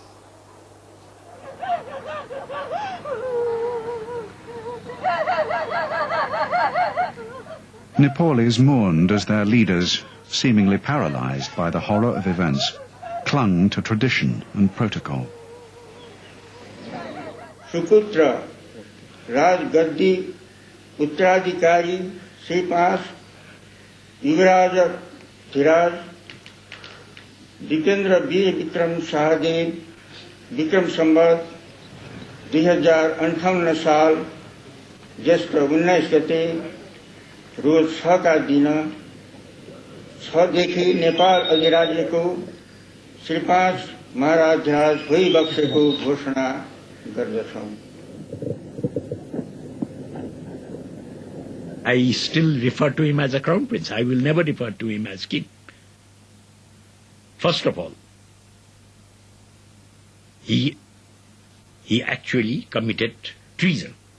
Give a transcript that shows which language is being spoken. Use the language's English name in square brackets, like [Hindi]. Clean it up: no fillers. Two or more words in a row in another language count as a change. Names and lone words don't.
[English] Nepalese mourned as their leaders, seemingly paralyzed by the horror of events, clung to tradition and protocol. [Nepali] सुपुत्र, राजगद्दी, उत्तराधिकारी, श्री ५, युवराजधिराज, दीपेन्द्र वीर विक्रम शाहदेव, विक्रम संवत्, 2058 साल ज्येष्ठ 19 गते रोज 6 का दिन 6 देखि नेपाल अधिराज्यको श्री 5 महाराज भइबक्सेको घोषणा गर्दछौं। [English] I still refer to him as a crown prince. I will never refer to him as king. First of all, he actually committed treason.